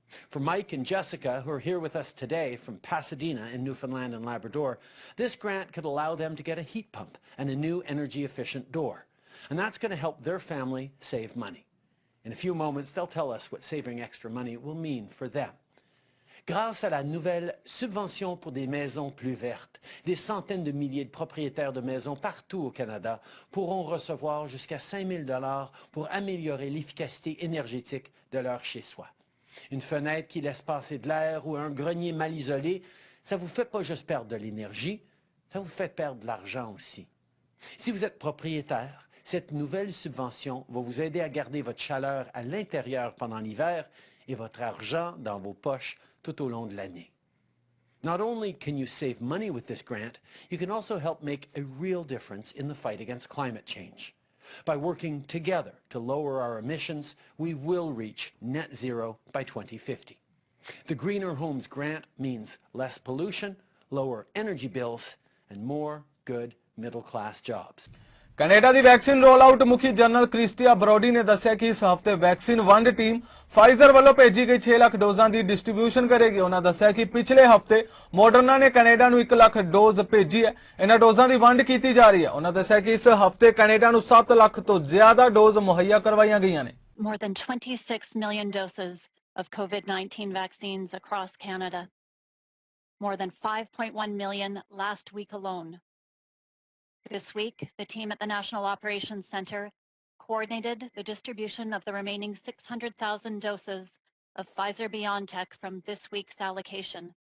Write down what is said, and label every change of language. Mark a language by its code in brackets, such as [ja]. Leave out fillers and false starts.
[en] For Mike and Jessica, who are here with us today from Pasadena in Newfoundland and Labrador, this grant could allow them to get a heat pump and a new energy-efficient door. And that's going to help their family save money. In a few moments, they'll tell us what saving extra money will mean for them. [fr] Grâce à la nouvelle subvention pour des maisons plus vertes, des centaines de milliers de propriétaires de maisons partout au Canada pourront recevoir jusqu'à 5 000 $ pour améliorer l'efficacité énergétique de leur chez-soi. Une fenêtre qui laisse passer de l'air ou un grenier mal isolé, ça ne vous fait pas juste perdre de l'énergie, ça vous fait perdre de l'argent aussi. Si vous êtes propriétaire, cette nouvelle subvention va vous aider à garder votre chaleur à l'intérieur pendant l'hiver et votre argent dans vos poches tout au long de l'année. [en] Not only can you save money with this grant, you can also help make a real difference in the fight against climate change. By working together to lower our emissions, we will reach net zero by 2050. The Greener Homes Grant means less pollution, lower energy bills, and more good middle-class jobs. [pa] Canada ਦੀ vaccine role out ਮੁਖੀ general Christy ਬਰੋਡੀ ਨੇ ਦੱਸਿਆ ਕਿ ਇਸ ਹਫ਼ਤੇ vaccine ਵੰਡ team Pfizer ਵੱਲੋਂ ਭੇਜੀ ਗਈ 6 ਲੱਖ ਡੋਜ਼ਾਂ ਦੀ ਡਿਸਟ੍ਰੀਬਿਊਸ਼ਨ ਕਰੇਗੀ। ਉਹਨਾਂ ਦੱਸਿਆ ਕਿ ਪਿਛਲੇ ਹਫ਼ਤੇ ਮੋਡਰਨਾ ਨੇ ਕੈਨੇਡਾ ਨੂੰ 1 ਲੱਖ ਡੋਜ਼ ਭੇਜੀ ਹੈ। ਇਹਨਾਂ ਡੋਜ਼ਾਂ ਦੀ ਵੰਡ ਕੀਤੀ ਜਾ ਰਹੀ ਹੈ। ਉਹਨਾਂ ਦੱਸਿਆ ਕਿ ਇਸ ਹਫ਼ਤੇ ਕੈਨੇਡਾ ਨੂੰ 7 ਲੱਖ ਤੋਂ ਜ਼ਿਆਦਾ ਡੋਜ਼ ਮੁਹੱਈਆ ਕਰਵਾਈਆਂ ਗਈਆਂ ਨੇ। [en] More than 26 million doses of COVID-19 vaccines across Canada. More than 5.1 million last week alone. This week, the team at the National Operations Centre coordinated the distribution of the remaining 600,000 doses of Pfizer-BioNTech from this week's allocation.